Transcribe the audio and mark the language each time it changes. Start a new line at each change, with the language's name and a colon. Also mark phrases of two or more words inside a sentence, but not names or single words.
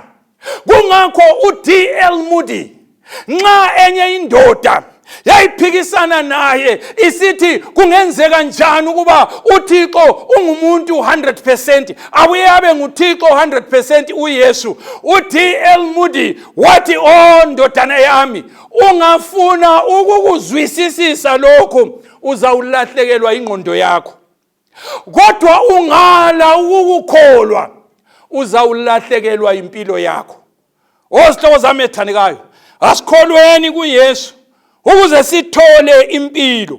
North Ndebele: Kungakho uD.L. Moody nxa enye indoda yayiphikisana naye isithi kungenzeka njani ukuba uThixo ungumuntu 100%, abuye abe nguThixo 100% uYesu, uD.L. Moody wathi, oh ndodana yami, ungafuna ukukuzwisisisa lokho uzawulahlekelwa ingqondo yakho, kodwa ungala ukukholwa uzawulahlekelwa impilo yakho. Osihlobo zami ethandekayo, asikholweni kuYesu ukuze sithole impilo.